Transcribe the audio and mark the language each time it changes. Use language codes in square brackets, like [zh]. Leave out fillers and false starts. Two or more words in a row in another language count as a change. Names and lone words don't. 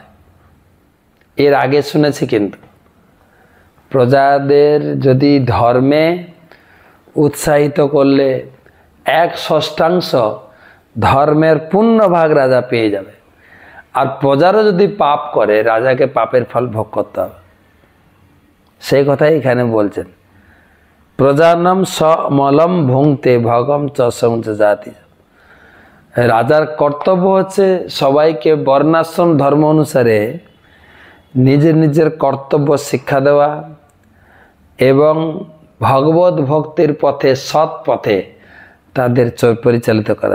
[bn] এর আগে শুনেছি, কিন্তু প্রজাদের যদি ধর্মে উৎসাহিত করলে 1/6 ধর্মের পূর্ণ ভাগ রাজা পেয়ে যাবে, আর প্রজারা যদি পাপ করে রাজাকে পাপের ফল ভোগ করতে হবে। সেই কথাই এখানে বলছেন, [sa] প্রজানাম সমলম ভুংতে ভগম চ সম জাতি। [bn] রাজার কর্তব্য হচ্ছে সবাইকে বর্ণাশ্রম ধর্ম অনুসারে নিজের নিজের কর্তব্য শিক্ষা দেওয়া এবং ভগবত ভক্তির পথে, সৎ পথে তাদের পরিচালিত করা।